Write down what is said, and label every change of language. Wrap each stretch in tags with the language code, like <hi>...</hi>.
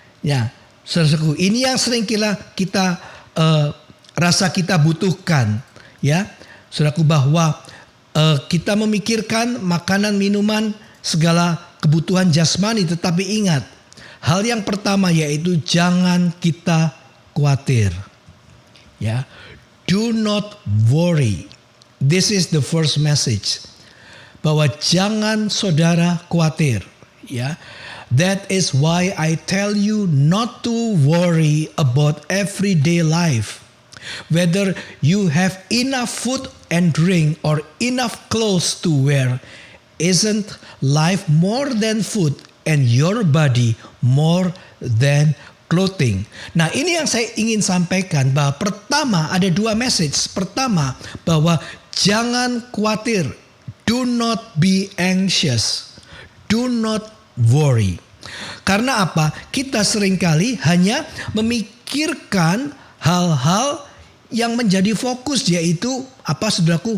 <id>Ya, saudaraku, ini yang sering kita rasa kita butuhkan. Ya, saudaraku, bahwa kita memikirkan makanan, minuman, segala kebutuhan jasmani, tetapi ingat, Hal yang pertama yaitu jangan kita khawatir.</id> <en>Ya. Do not worry. This is the first message.</en> <id>Bahwa jangan saudara khawatir. Ya.</id> <en>That is why I tell you not to worry about everyday life. Whether you have enough food and drink or enough clothes to wear, isn't life more than food and your body more than clothing?</en> <id>Nah, ini yang saya ingin sampaikan, bahwa pertama ada dua message. Pertama, bahwa jangan khawatir.</id> <en>Do not be anxious. Do not worry.</en> <id>Karena apa? Kita seringkali hanya memikirkan hal-hal yang menjadi fokus, yaitu apa saudaraku?</id>